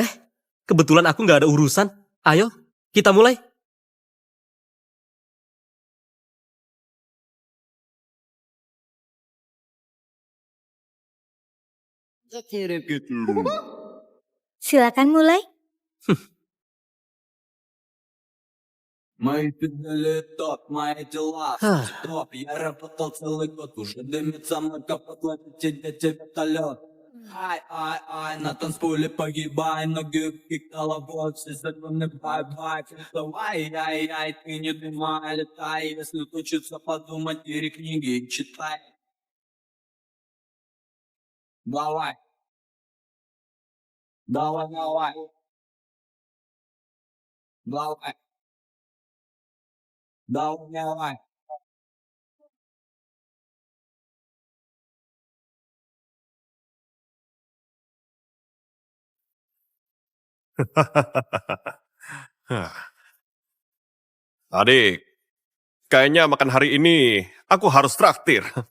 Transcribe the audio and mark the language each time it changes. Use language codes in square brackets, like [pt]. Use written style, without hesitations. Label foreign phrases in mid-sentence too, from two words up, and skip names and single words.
[id] Kebetulan aku nggak ada urusan. Ayo, kita mulai. Silakan mulai. [ru] Мои педали топ, мои дела топ. Я работал целый год, уже дымится мой капот, летит для вертолет. Ай, на танцполе погибай, ноги в головой, все законы бай-бай. Ай, ты не думай, летай, если хочется подумать, бери книги и читай. Давай. Давай. Давай. [id] Adik, kayaknya makan hari ini aku harus traktir.